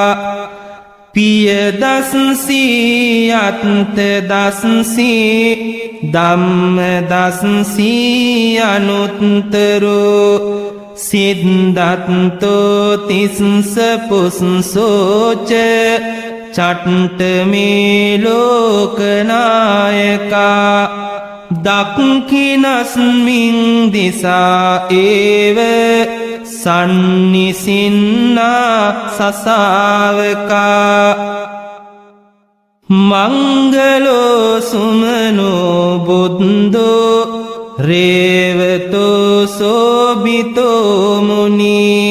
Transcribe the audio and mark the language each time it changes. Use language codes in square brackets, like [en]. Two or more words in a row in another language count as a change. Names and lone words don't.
[pi] පිය දස්සී අත්ත දස්සී ධම්ම දස්සී අනුත්තරෝ සිද්ධත්තෝ තිස්ස පුස්සෝච චට්ට මේ ලෝකනායකා දක්ඛිනස්මින් දිසා ඒව සන්නිසින්නා සසාවකා මංගලෝ සුමනෝ බුද්ධෝ රේවතෝ සෝබිතෝ මුනි